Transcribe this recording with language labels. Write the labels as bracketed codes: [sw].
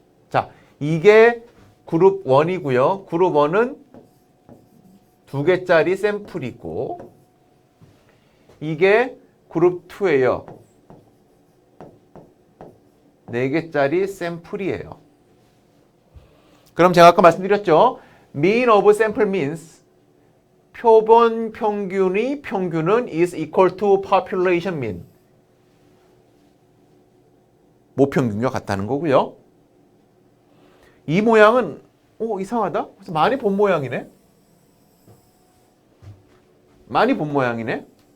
[ko] 자, 이게 그룹 1이고요. 그룹 1은 2개짜리 샘플이고 이게 그룹 2예요. 4개짜리 샘플이에요. 그럼 제가 아까 말씀드렸죠. [en] mean of sample means [ko] 표본 평균은 [en] is equal to population mean. [ko] 모평균과 같다는 거고요. 이 모양은 이상하다. 많이 본 모양이네. 많이 본 모양이네.